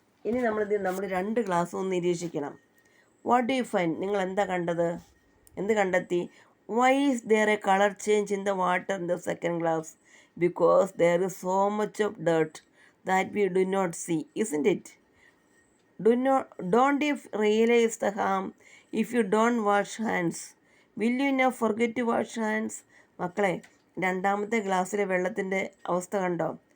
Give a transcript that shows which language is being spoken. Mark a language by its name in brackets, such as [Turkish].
[Malayalam] ഇനി നമ്മൾ രണ്ട് ഗ്ലാസ്സും ഒന്ന് നിരീക്ഷിക്കണം. [English] What do you find? [Malayalam] നിങ്ങൾ എന്താ കണ്ടത്? എന്ത് കണ്ടെത്തി? [English] Why is there a colour change in the water in the second glass? Because there is so much of dirt that we do not see, isn't it? Don't you realize the harm if you don't wash hands? Will you now forget to wash hands? [Malayalam] മക്കളെ, രണ്ടാമത്തെ ഗ്ലാസ്സിലെ വെള്ളത്തിൻ്റെ അവസ്ഥ കണ്ടോ?